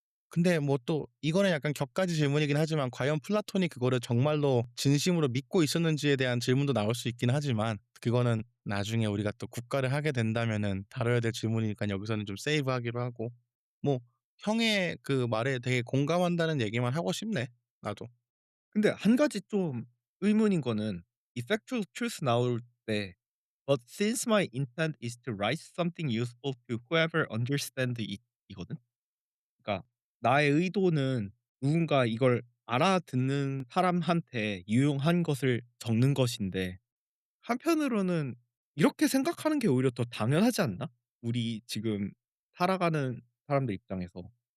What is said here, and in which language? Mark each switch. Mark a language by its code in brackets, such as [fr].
[ko] 근데 뭐 또 이거는 약간 격가지 질문이긴 하지만 과연 플라톤이 그거를 정말로 진심으로 믿고 있었는지에 대한 질문도 나올 수 있긴 하지만 그거는 나중에 우리가 또 국가를 하게 된다면은 다뤄야 될 질문이니까 여기서는 좀 세이브하기로 하고. 뭐 형의 그 말에 되게 공감한다는 얘기만 하고 싶네 나도. 근데 한 가지 좀 의문인 거는 effectual truth 나올 때 [en] "But since my intent is to write something useful to whoever understand it" [ko] 이거든. 그러니까 나의 의도는 누군가 이걸 알아듣는 사람한테 유용한 것을 적는 것인데 한편으로는 이렇게 생각하는 게 오히려 더 당연하지 않나? 우리 지금 살아가는 사람들 입장에서.